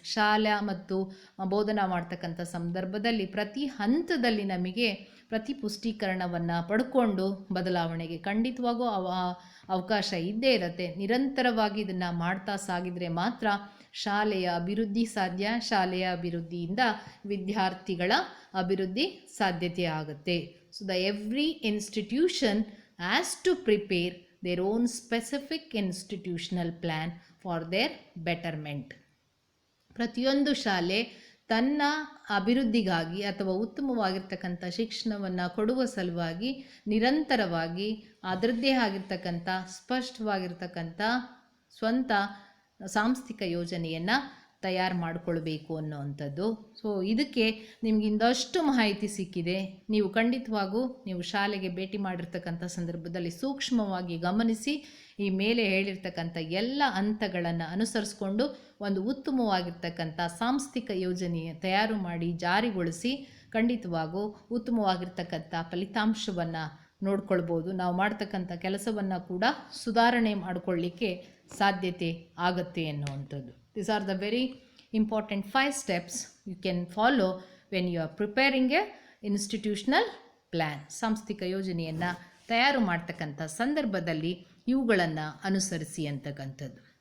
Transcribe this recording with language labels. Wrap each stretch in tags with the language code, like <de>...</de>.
<kn>ಶಾಲಾ ಮತ್ತು ಬೋಧನಾ ಮಾಡ್ತಕ್ಕಂಥ ಸಂದರ್ಭದಲ್ಲಿ ಪ್ರತಿ ಹಂತದಲ್ಲಿ ನಮಗೆ ಪ್ರತಿ ಪುಷ್ಟೀಕರಣವನ್ನು ಪಡ್ಕೊಂಡು ಬದಲಾವಣೆಗೆ ಖಂಡಿತವಾಗೂ ಅವಕಾಶ ಇದ್ದೇ ಇರುತ್ತೆ. ನಿರಂತರವಾಗಿ ಇದನ್ನು ಮಾಡ್ತಾ ಸಾಗಿದರೆ ಮಾತ್ರ ಶಾಲೆಯ ಅಭಿವೃದ್ಧಿ ಸಾಧ್ಯ. ಶಾಲೆಯ ಅಭಿವೃದ್ಧಿಯಿಂದ ವಿದ್ಯಾರ್ಥಿಗಳ ಅಭಿವೃದ್ಧಿ ಸಾಧ್ಯತೆ ಆಗುತ್ತೆ.</kn> <en>So the every institution has to prepare their own specific institutional plan for their betterment.</en> <kn>ಪ್ರತಿಯೊಂದು ಶಾಲೆ ತನ್ನ ಅಭಿವೃದ್ಧಿಗಾಗಿ ಅಥವಾ ಉತ್ತಮವಾಗಿರ್ತಕ್ಕಂಥ ಶಿಕ್ಷಣವನ್ನು ಕೊಡುವ ಸಲುವಾಗಿ ನಿರಂತರವಾಗಿ ಅದರದ್ದೇ ಆಗಿರ್ತಕ್ಕಂಥ ಸ್ಪಷ್ಟವಾಗಿರ್ತಕ್ಕಂಥ ಸ್ವಂತ ಸಾಂಸ್ಥಿಕ ಯೋಜನೆಯನ್ನು ತಯಾರು ಮಾಡಿಕೊಳ್ಬೇಕು ಅನ್ನೋವಂಥದ್ದು. ಸೊ ಇದಕ್ಕೆ ನಿಮ್ಗೆ ಇಂದಷ್ಟು ಮಾಹಿತಿ ಸಿಕ್ಕಿದೆ. ನೀವು ಖಂಡಿತವಾಗೂ ನೀವು ಶಾಲೆಗೆ ಭೇಟಿ ಮಾಡಿರ್ತಕ್ಕಂಥ ಸಂದರ್ಭದಲ್ಲಿ ಸೂಕ್ಷ್ಮವಾಗಿ ಗಮನಿಸಿ ಈ ಮೇಲೆ ಹೇಳಿರ್ತಕ್ಕಂಥ ಎಲ್ಲ ಹಂತಗಳನ್ನು ಅನುಸರಿಸ್ಕೊಂಡು ಒಂದು ಉತ್ತಮವಾಗಿರ್ತಕ್ಕಂಥ ಸಾಂಸ್ಥಿಕ ಯೋಜನೆಯ ತಯಾರು ಮಾಡಿ ಜಾರಿಗೊಳಿಸಿ ಖಂಡಿತವಾಗೂ ಉತ್ತಮವಾಗಿರ್ತಕ್ಕಂಥ ಫಲಿತಾಂಶವನ್ನು ನೋಡ್ಕೊಳ್ಬೋದು. ನಾವು ಮಾಡ್ತಕ್ಕಂಥ ಕೆಲಸವನ್ನು ಕೂಡ ಸುಧಾರಣೆ ಮಾಡಿಕೊಳ್ಳಿಕ್ಕೆ ಸಾಧ್ಯತೆ ಆಗುತ್ತೆ ಅನ್ನುವಂಥದ್ದು.</kn> <en>These are the very important 5 steps you can follow when you are preparing a institutional plan.</en> <kn>ಸಾಂಸ್ಥಿಕ ಯೋಜನೆಯನ್ನು ತಯಾರು ಮಾಡ್ತಕ್ಕಂಥ ಸಂದರ್ಭದಲ್ಲಿ ಇವುಗಳನ್ನು ಅನುಸರಿಸಿ ಅಂತಕ್ಕಂಥದ್ದು.</kn>